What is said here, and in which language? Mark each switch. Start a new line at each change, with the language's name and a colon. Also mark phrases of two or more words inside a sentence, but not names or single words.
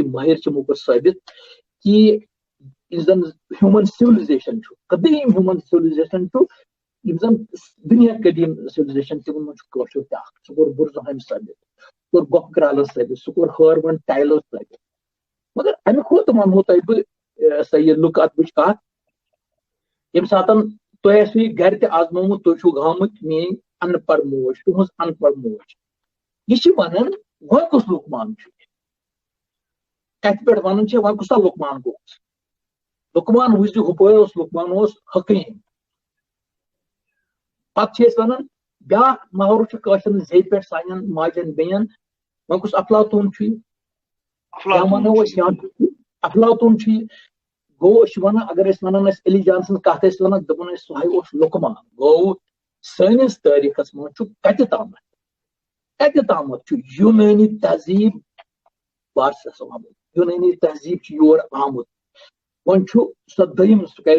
Kashmiri: مٲہِر چھِ یِمو کوٚر ثٲبت کہِ یُس زن
English: human civilization
Kashmiri: چھُ قدیٖم
English: human civilization
Kashmiri: چھُ یِم زن دُنیا قدیٖم سِولایزیشن تِمن منٛز چھُ کٲشُر تہِ اکھ سُہ کوٚر بُرزُہامہِ ثٲبت سُہ کوٚر گۄپھ کرالس ثٲبت سُہ کوٚر ہٲروَن ٹایلر ثٲبت مگر اَمہِ کھۄتہٕ وَنہو تۄہہِ بہٕ سا یہِ لُک ادبٕچ کتھ ییٚمہِ ساتہٕ تۄہہِ آسوٕ یہِ گرِ تہِ آزمومُت تُہۍ چھِو گامٕتۍ میٲنۍ ان پڑھ موج تُہنٛز ان پڑھ موج یہِ چھِ وَنان وۄنۍ کُس لُکمان چھُ کتھِ پٮ۪ٹھ وَنان چھِ وۄنۍ کُس لُکمان گوٚو لُکمان وٕچھِ ہُپٲرۍ اوس لُکمان اوس حقیٖم پتہٕ چھِ أسۍ وَنان بیاکھ محرٕ چھُ کٲشرٮ۪ن زیٚیہِ پٮ۪ٹھ سانٮ۪ن ماجٮ۪ن بیٚین وۄنۍ کُس افلاطوٗن چھُ یا وَنو أسۍ افلاطوٗن چھُ یہِ گوٚو أسۍ چھِ وَنان اگر أسۍ وَنان ٲسۍ علی جان سٕنٛز کتھ ٲسۍ وَنان دَپان ٲسۍ سُہ اوس لُکمان گوٚو سٲنِس تٲریٖخس منٛز چھُ کتہِ تامتھ چھُ یوٗنٲنی تہذیٖب بارسس آمُت یوٗنٲنی تہذیٖب چھُ یور آمُت وۄنۍ چھُ سۄ دوٚیِم سُہ کرِ